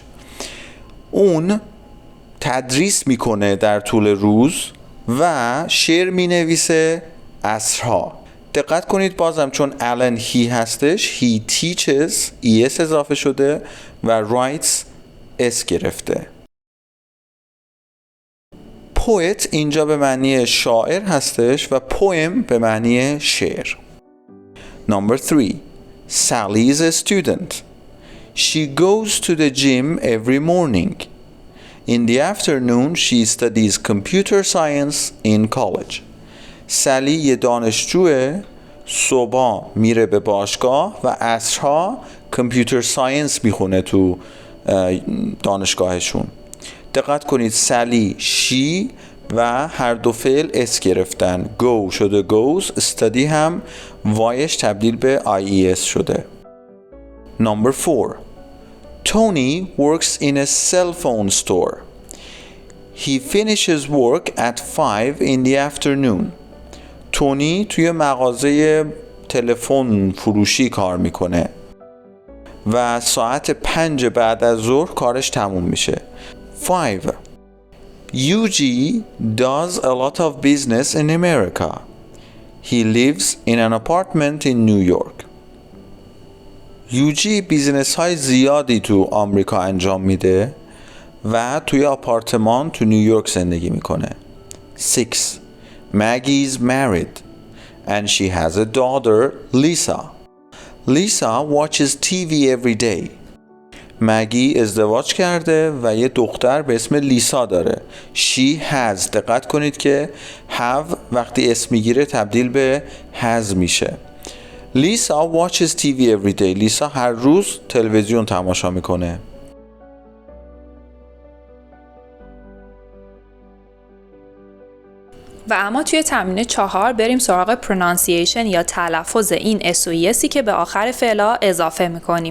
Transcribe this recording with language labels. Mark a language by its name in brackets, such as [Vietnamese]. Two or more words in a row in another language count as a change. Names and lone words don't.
[Persian] اون تدریس میکنه در طول روز و شعر مینویسه عصرها. دقت کنید بازم چون Alan he هستش [English] he teaches [Persian] es اضافه شده و writes اس گرفته. poet اینجا به معنی شاعر هستش و poem به معنی شعر. [English] Number 3. Sally is a student. She goes to the gym every morning. In the afternoon she studies computer science in college. [Persian] سالی یه دانشجوه، صبح میره به باشگاه و عصرها [English] computer science [Persian] میخونه تو دانشگاهشون. دقت کنید سالی شی و هر دو فعل اس گرفتن. go شده goes. study هم وایش تبدیل به ies شده. [English] Number 4. Tony works in a cell phone store. He finishes work at 5 in the afternoon. [Persian] تونی توی مغازه تلفن فروشی کار میکنه و ساعت 5 بعد از ظهر کارش تموم میشه. [English] 5. Yuji does a lot of business in America. He lives in an apartment in New York. [Persian] یوجی بیزنس های زیادی تو آمریکا انجام میده و توی آپارتمان تو نیویورک زندگی میکنه. [English] 6. Maggie is married and she has a daughter, Lisa. Lisa watches TV every day. [Persian] مگی ازدواج کرده و یه دختر به اسم لیسا داره. [English] She has. [Persian] دقت کنید که have وقتی اسم میگیره تبدیل به has میشه. [English] Lisa watches TV every day. [Persian] لیسا هر روز تلویزیون تماشا میکنه. و اما توی تمرین 4 بریم سراغ pronunciation یا تلفظ این اس و یسی که به آخر فعلا اضافه میکنیم.